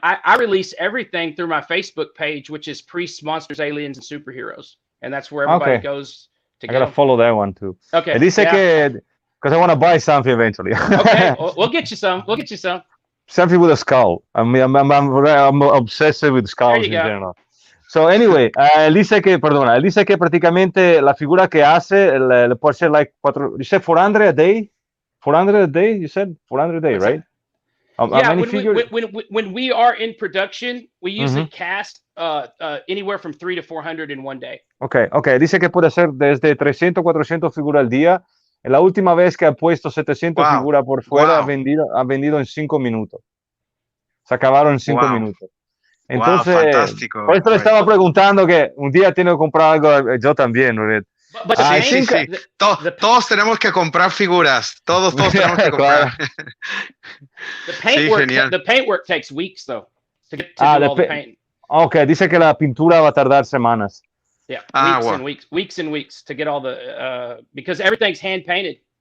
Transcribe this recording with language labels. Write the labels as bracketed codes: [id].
[en] I release everything through my Facebook page, which is Priests, Monsters, Aliens, and Superheroes, and that's where everybody goes to I gotta follow that one too. Okay. [es] Dice que [en] because I want to buy something eventually. Okay, we'll get you some. We'll get you some. Something with a skull. I'm obsessed with skulls in general. So anyway, [es] él dice que prácticamente la figura que hace le puede ser [en] like you said 400 a day? 400 a day? You said 400 a day, right? Yeah, when we are in production, we usually cast anywhere from 300 to 400 in one day. Okay. [es] Dice que puede hacer desde 300 400 figuras al día. La última vez que ha puesto 700 figuras por fuera, ha vendido en 5 minutos. Se acabaron en 5 minutos. Entonces, fantástico. Por esto le estaba preguntando que un día tengo que comprar algo, yo también. Sí. Todos tenemos que comprar figuras. Todos tenemos que comprar. [en] The paintwork takes weeks, though, to do all the painting. [es] Okay, dice que la pintura va a tardar semanas. [en] Yeah, weeks and weeks to get all the because everything's hand painted.